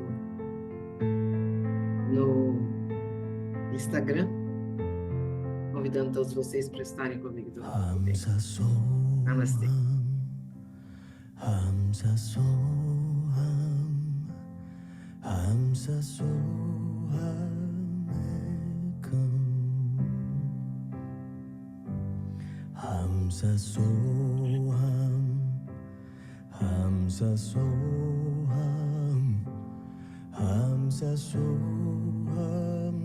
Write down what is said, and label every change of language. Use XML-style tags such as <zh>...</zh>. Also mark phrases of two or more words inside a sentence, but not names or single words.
<pt>no Instagram, convidando todos vocês para estarem comigo domingo que vem. Namastê.</pt> <sa>हंस सोहम्, हंस सोहम् एकम्, हंस सोहम्, हंस सोहम्, हंस सोहम्.</sa>